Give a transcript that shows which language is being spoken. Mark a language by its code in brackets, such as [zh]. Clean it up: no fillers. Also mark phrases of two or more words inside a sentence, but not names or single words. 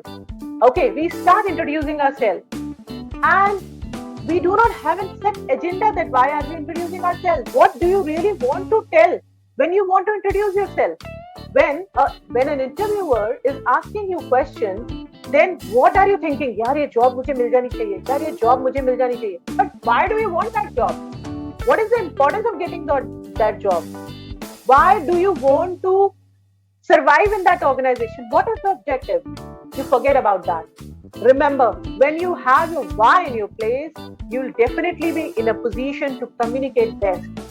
[en] Okay, we start introducing ourselves. And we do not have a set agenda that why are we introducing ourselves? What do you really want to tell when you want to introduce yourself? When an interviewer is asking you questions, then what are you thinking? [hi] Yaar, ये job मुझे मिल जानी चाहिए। यार, ये job मुझे मिल जानी चाहिए. [en] But why do you want that job? What is the importance of getting that job? Why do you want to survive in that organization? What is the objective? You forget about that. Remember, when you have your why in your place, you'll definitely be in a position to communicate best.